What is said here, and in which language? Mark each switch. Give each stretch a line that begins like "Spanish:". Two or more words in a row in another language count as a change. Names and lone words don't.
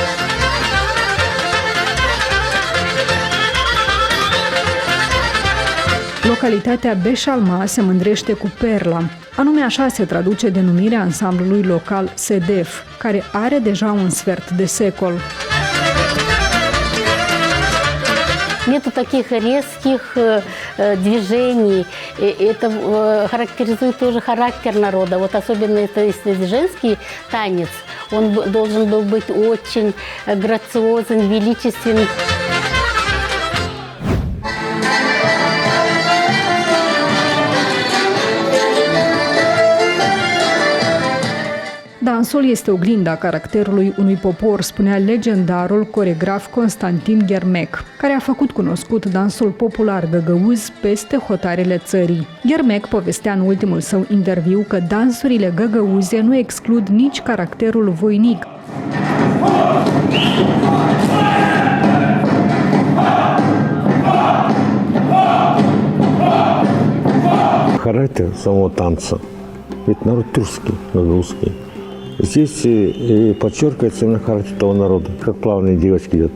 Romanian: Localitatea Beșalma se mândrește cu Perla. Anume așa se traduce denumirea ansamblului local SEDEF, care are deja un sfert de secol.
Russian: Нету таких резких движений. Это характеризует тоже характер народа. Вот особенно если женский танец, он должен был быть очень грациозен, величественный.
Romanian: Dansul este oglinda caracterului unui popor, spunea legendarul coregraf Constantin Ghermec, care a făcut cunoscut dansul popular găgăuz peste hotarele țării. Ghermec povestea în ultimul său interviu că dansurile găgăuze nu exclud nici caracterul voinic.
Russian: Характер самого танца. Ведь народ тюркский, русский. Здесь подчеркивается именно характер того народа, как плавные девочки идут.